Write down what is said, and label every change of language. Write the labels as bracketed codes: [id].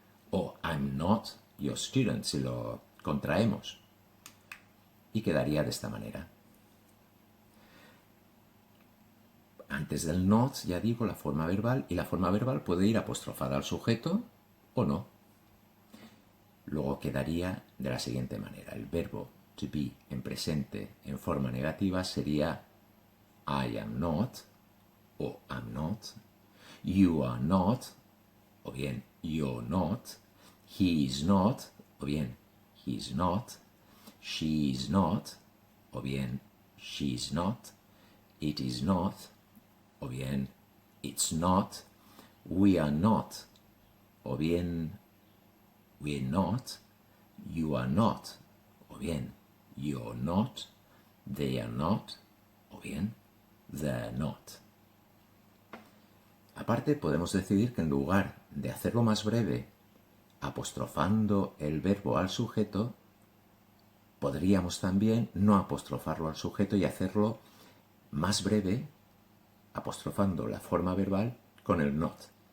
[es] O [en] I'm not your student [es] si lo contraemos. Y quedaría de esta manera. Antes del not, ya digo, la forma verbal, y la forma verbal puede ir apostrofada al sujeto o no. Luego quedaría de la siguiente manera. El verbo to be en presente en forma negativa sería [en] I am not o I'm not, you are not o bien you're not, he is not o bien he's not, she is not o bien she's not, it is not o bien it's not, we are not o bien we're not, you are not o bien you're not, they are not o bien they're not. [es] Aparte, podemos decidir que en lugar de hacerlo más breve apostrofando el verbo al sujeto, podríamos también no apostrofarlo al sujeto y hacerlo más breve apostrofando la forma verbal con el not.